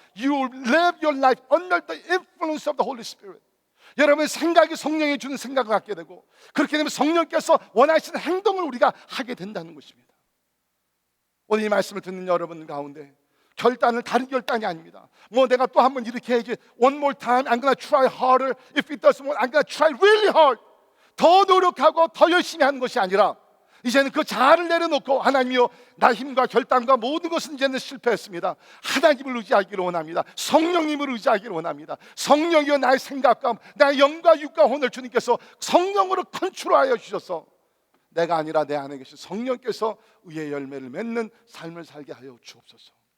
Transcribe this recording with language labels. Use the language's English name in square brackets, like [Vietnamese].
[English] You live your life under the influence of the Holy Spirit. [Korean] 여러분의 생각이 성령이 주는 생각을 갖게 되고, 그렇게 되면 성령께서 원하시는 행동을 우리가 하게 된다는 것입니다. 오늘 이 말씀을 듣는 여러분 가운데 결단은 다른 결단이 아닙니다. 뭐 내가 또 한번 이렇게 해야지, [English] one more time, I'm gonna try harder. If it doesn't work, I'm gonna try really hard. [Korean] 더 노력하고 더 열심히 하는 것이 아니라 이제는 그 자아를 내려놓고, 하나님이여, 나 힘과 결단과 모든 것은 이제는 실패했습니다. 하나님을 의지하기를 원합니다. 성령님을 의지하기를 원합니다. 성령이여, 나의 생각과 나의 영과 육과 혼을 주님께서 성령으로 컨트롤하여 주셔서 내가 아니라 내 안에 계신 성령께서 의의 열매를 맺는 삶을 살게 하여 주옵소서.